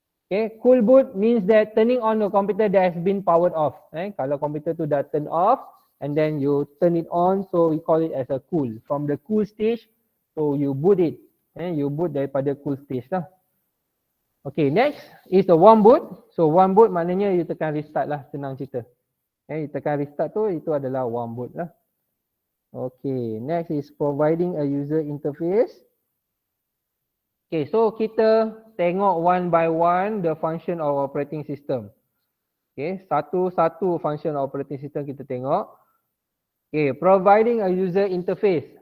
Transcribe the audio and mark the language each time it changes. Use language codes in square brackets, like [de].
[en] Okay, cool boot means that turning on the computer that has been powered off. [ms] Kalau computer tu dah [en] turn off and then you turn it on, so we call it as a cool. From the cool stage, so you boot it. You boot [ms] daripada [en] cool stage lah. Okay, next is the warm boot. [ms] So warm boot maknanya you tekan restart lah, senang cerita. You tekan restart tu, itu adalah warm boot lah. [en] Okay, next is providing a user interface. Okay, so [ms] kita tengok [en] one by one the function of operating system. Okay, [ms] satu-satu [en] function of operating system [ms] kita tengok. [en] Okay, providing a user interface.